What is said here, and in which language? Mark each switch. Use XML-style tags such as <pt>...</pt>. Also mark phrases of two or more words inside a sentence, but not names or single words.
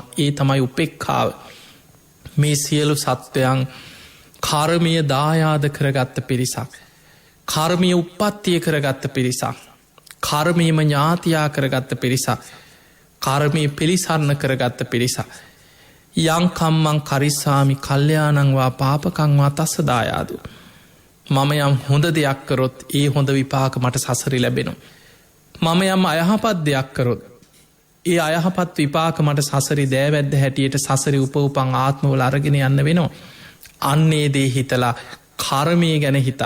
<si>ඒ තමයි උපේක්ඛාව. මේ සියලු සත්වයන් කර්මීය දායාද කරගත්ත පිරිසක්, කර්මීය උප්පත්තිය කරගත්ත පිරිසක්, කර්මීයම ඥාතියා කරගත්ත පිරිසක්, කර්මීය පිළිසරණ කරගත්ත පිරිසක්.</si> <pi>යං කම්මං කරිස්සාමි කල්යාණං වා පාපකං වා තස්ස දායාදු.</pi> <si>මම යම් හොඳ දෙයක් කරොත් ඒ හොඳ විපාක මට සසරේ ලැබෙනවා. මම යම් අයහපත් දෙයක් කරොත් ඒ අයහපත් විපාක මට සසරේ දෑවැද්ද හැටියට සසරේ උපවපන් ආත්මවල අරගෙන යන්න වෙනවා. අන්නේ දේ හිතලා කර්මය ගැන හිතන්න.</si>